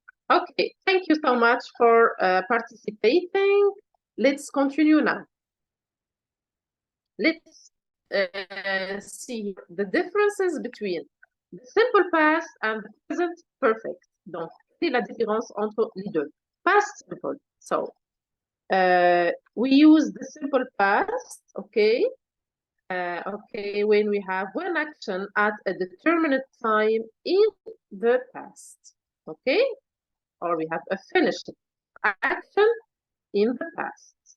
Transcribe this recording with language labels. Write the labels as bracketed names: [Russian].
[English] Okay. Thank you so much for participating. Let's continue now. Let's see the differences between the simple past and the present perfect. [French] Donc, c'est la différence entre les deux. [English] Past simple. So, we use the simple past, okay? Okay, when we have one action at a determinate time in the past, okay? Or we have a finished action in the past.